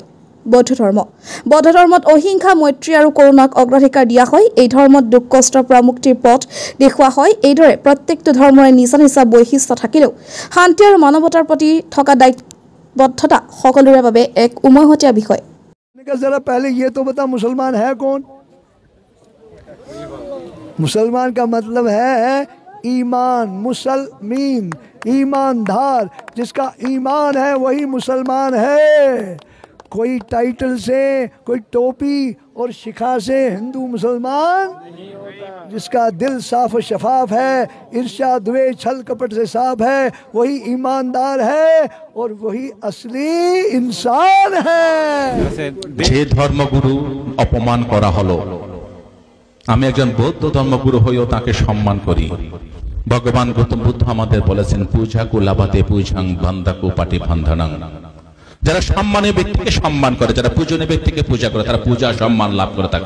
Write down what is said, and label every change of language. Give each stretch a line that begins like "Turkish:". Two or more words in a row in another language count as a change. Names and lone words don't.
Assamese: বৌদ্ধ ধৰ্ম, বৌদ্ধ ধৰ্মত অহিংসা, মৈত্ৰী আৰু কৰোণাক অগ্ৰাধিকাৰ দিয়া হয়। এই ধৰ্মত দুখ কষ্টৰ পৰা মুক্তিৰ পথ দেখুওৱা হয়। এইদৰে প্ৰত্যেকটো ধৰ্মৰে নিজা নিজা বৈশিষ্ট্য থাকিলেও শান্তি আৰু মানৱতাৰ প্ৰতি থকা দায়বদ্ধতা সকলোৰে বাবে এক উমৈহতীয়া বিষয়।
Hindi: जरा पहले ये तो बता, मुसलमान है कौन? मुसलमान का मतलब है ईमान, मुसलमीन ईमानदार, जिसका ईमान है वही मुसलमान है। कोई टाइटल से, कोई टोपी और शिखा से हिंदू मुसलमान, जिसका दिल साफ और शफाफ है, ईर्ष्या द्वेष छल कपट से साफ है, वही ईमानदार है और वही असली इंसान है।
Bangla: যে ধর্মগুরু অপমান করা হলো, আমি একজন বৌদ্ধ ধর্মগুরু হয়েও তাকে সম্মান করি। ভগবান গৌতম বুদ্ধ আমাদের বলেছেন,
Pali: পূজা কুলাবাতে পূজাং বান্দাকু পাটি বান্ধানাং।
Bangla: যারা সম্মানীয় ব্যক্তিকে সম্মান করে, যারা পূজনীয় ব্যক্তিকে পূজা করে, তারা পূজা সম্মান লাভ করে থাকে।